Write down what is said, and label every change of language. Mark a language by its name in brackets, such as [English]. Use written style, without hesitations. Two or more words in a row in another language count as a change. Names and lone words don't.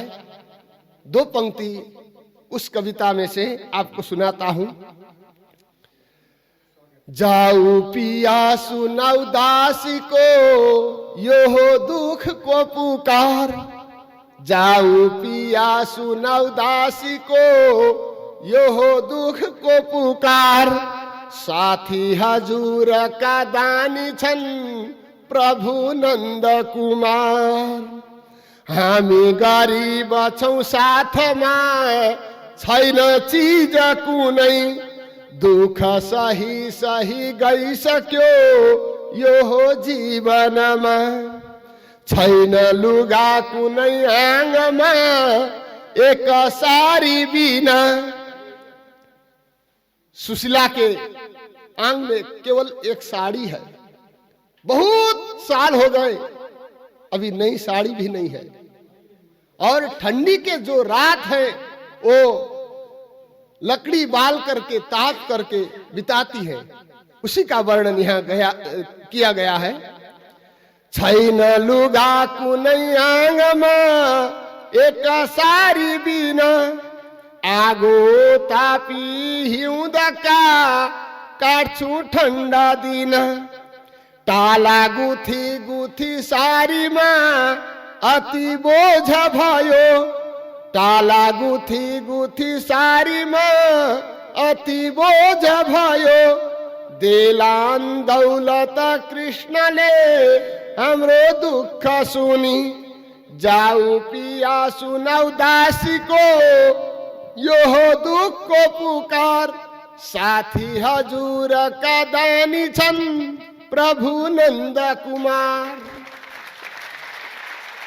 [Hindi] दो पंक्ति उस कविता में से आपको सुनाता हूं। [Nepali] जाऊ पिया सुनाऊ दासी को यो हो दुख को पुकार। जाऊ पिया सुनाऊ दासी को यो हो दुख को पुकार। साथी हजुर का दानी छन् प्रभु नंद कुमार। हामी गरीब छौं साथमा छैन चीज कुनै। दुख सही सही गइसक्यो यो हो जीवनमा। छैन लुगा कुनै आँगमा एक सारी बिना। [Hindi] सुशीला के आंग में केवल एक साड़ी है। बहुत साल हो गए अभी नई साड़ी भी नहीं है। और ठंडी के जो रात है वो लकड़ी बाल करके ताप करके बिताती है। उसी का वर्णन यहाँ किया गया है। [Nepali] छैन लुगा कुनै आँगमा एक सारी बिना। आगो तापी हिउँदका काट्छु ठन्डा दिन। टाला गुथी गुथी सारीमा अति बोझ भयो। टाला गुथी गुथी सारीमा अति बोझ भयो। देलान दौलत कृष्णले हाम्रो दुख सुनी। जाऊ पिया सुनाऊ दासी को यो हो दुख को पुकार। साथी हजुर का दानी छन् प्रभु नंद कुमार।